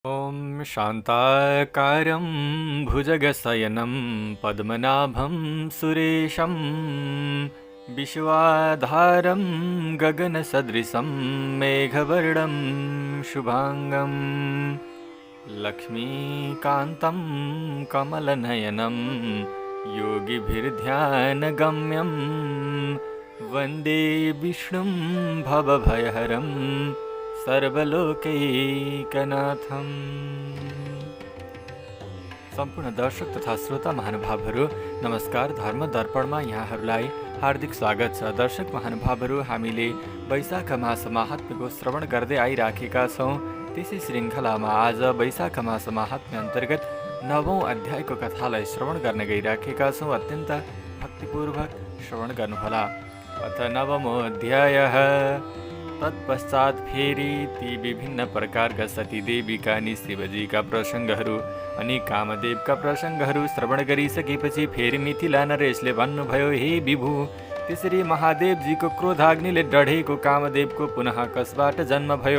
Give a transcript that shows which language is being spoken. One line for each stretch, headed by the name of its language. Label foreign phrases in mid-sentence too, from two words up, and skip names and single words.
Sanskrit: ॐ शान्ताकारं भुजगशयनं पद्मनाभं सुरेशं विश्वाधारं गगनसदृशं मेघवर्णं शुभाङ्गं लक्ष्मीकान्तं कमलनयनं योगिभिर्ध्यानगम्यं वन्दे विष्णुं भवभयहरं सर्वलोकैकनाथम।
Nepali: सम्पूर्ण दर्शक तथा श्रोता महानुभावहरू नमस्कार। धर्म दर्पणमा यहाँहरूलाई हार्दिक स्वागत छ। दर्शक महानुभावहरू, हामीले वैशाख मास महात्म्यको श्रवण गर्दै आइराखेका छौँ। त्यसै श्रृङ्खलामा आज वैशाख मास महात्म्य अन्तर्गत 9औं अध्यायको कथालाई श्रवण गर्न गइराखेका छौँ। अत्यन्त भक्तिपूर्वक श्रवण गर्नुहोला।
Sanskrit: अथ 9मो अध्यायः।
Nepali: तत्पश्चात फेरि ती विभिन्न प्रकारका सतीदेवीका अनि शिवजीका प्रसङ्गहरू अनि कामदेवका प्रसङ्गहरू श्रवण गरिसकेपछि फेरि मिथिला नरेशले भन्नुभयो, हे विभु, त्यसरी महादेवजीको क्रोधाग्निले डढेको कामदेवको पुनः कसबाट जन्म भयो?